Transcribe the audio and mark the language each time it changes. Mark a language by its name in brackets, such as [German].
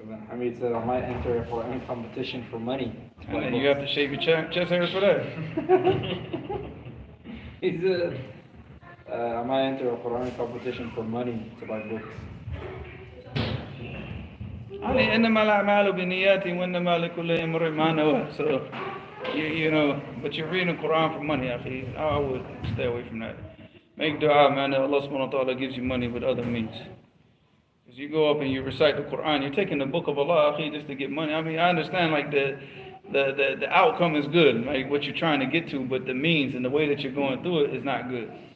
[English] Hamid said, I might enter for any competition for money. And then you have to shave your chest hairs for that? He said, I might enter a Quranic competition for money to buy books. [Arabic] إنما الأعمال بالنيات وإنما لكل امرئ ما نوى. [English] So, you know, but you're reading the Quran for money, akhi. I would stay away from that. Make dua, man, that Allah subhanahu wa ta'ala gives you money with other means. Because you go up and you recite the Quran, you're taking the book of Allah, akhi, just to get money. I mean, I understand, like, the outcome is good, like what you're trying to get to, but the means and the way that you're going through it is not good.